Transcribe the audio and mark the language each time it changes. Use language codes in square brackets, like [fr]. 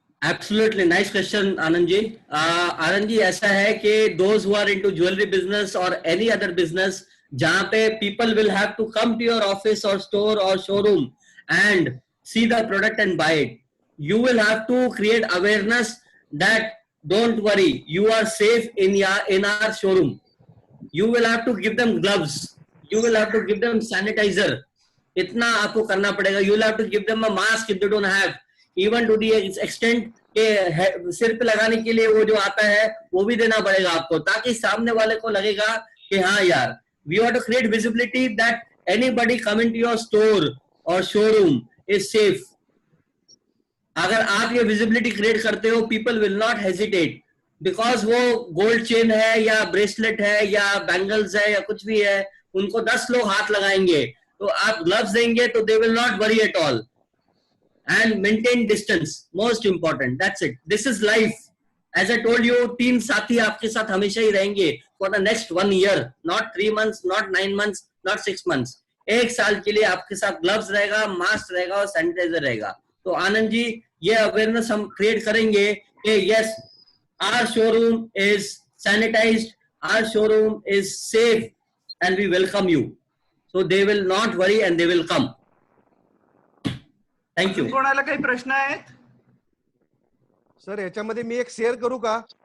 [en] Absolutely nice question Anand ji. Anand ji, [hi] ऐसा है कि [en] those who are into jewellery business और any other business [hi] जहां पे [en] People will have to come to your office और store और showroom and see the product and buy it, you will have to create awareness that don't worry, you are safe in our showroom. You will have to give them gloves, you will have to give them sanitizer, [hi] इतना आपको करना पड़ेगा। [en] You will have to give them a mask if they don't have, even to the extent [hi] के सिर पे लगाने के लिए वो जो आता है वो भी देना पड़ेगा आपको, ताकि सामने वाले को लगेगा कि हाँ यार, [en] we have to create visibility that anybody coming to your store or showroom is safe. [hi] अगर आप ये विजिबिलिटी क्रिएट करते हो, [en] people will not hesitate, because [hi] वो गोल्ड चेन है या ब्रेसलेट है या बैंगल्स है या कुछ भी है, उनको 10 लोग हाथ लगाएंगे, तो आप ग्लव्स देंगे तो [en] They will not worry at all. And maintain distance, most important, that's it, this is life. As I told you, [hi] 3 साथी आपके साथ हमेशा ही रहेंगे [en] For the next 1 year, not 3 months, not 9 months, not 6 months। [hi] 1 साल के लिए आपके साथ ग्लव्स रहेगा, मास्क रहेगा और सैनिटाइजर रहेगा। तो आनंद जी, ये अवेयरनेस हम क्रिएट करेंगे कि [en] Yes, our showroom is sanitised, our showroom is safe and we welcome you, so they will not worry and they will come. Thank you. [mr] कोणाला काही प्रश्न आहेत? सर याच्यामध्ये मी एक शेअर करू का?